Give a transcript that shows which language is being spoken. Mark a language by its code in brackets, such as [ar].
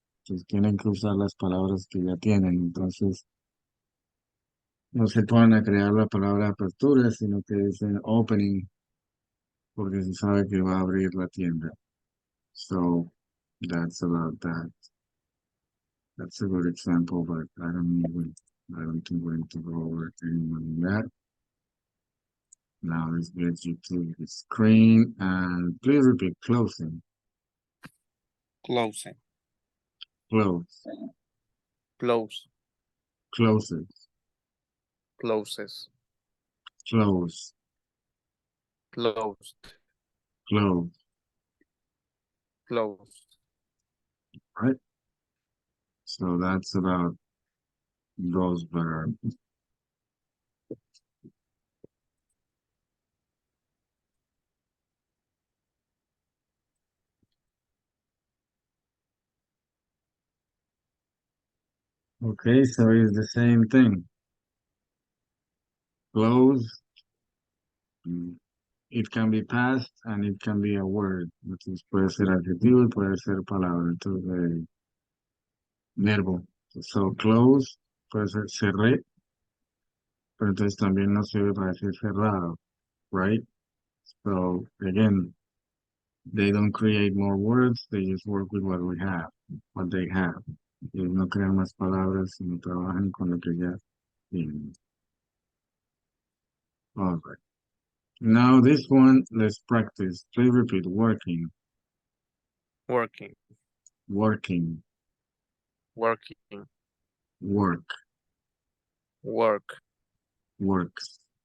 [es] Entonces tienen que usar las palabras que ya tienen. Entonces no se ponen a crear la palabra apertura, sino que dicen opening, porque se sabe que va a abrir la tienda. [en] So that's about that. That's a good example, but I don't think we're going to go over anyone in that. Now let's get you to the screen and please repeat closing, Closing. close, Close. closes, Closes. close, Closed. close, Closed. right? So that's about those verbs. Okay, so it's the same thing. Close, mm, it can be past and it can be a word. [es] Entonces puede ser adjetivo y puede ser palabra. Entonces, verbo. So close puede ser cerré, pero entonces también no sirve para decir cerrado, [en] right? So again, they don't create more words, they just work with what we have, what they have. [es] Ellos no crean más palabras, sino trabajan con lo que ya tienen. [en] All right. Now this one, let's practice. Please repeat working, Working. working, Working. work, Work. works,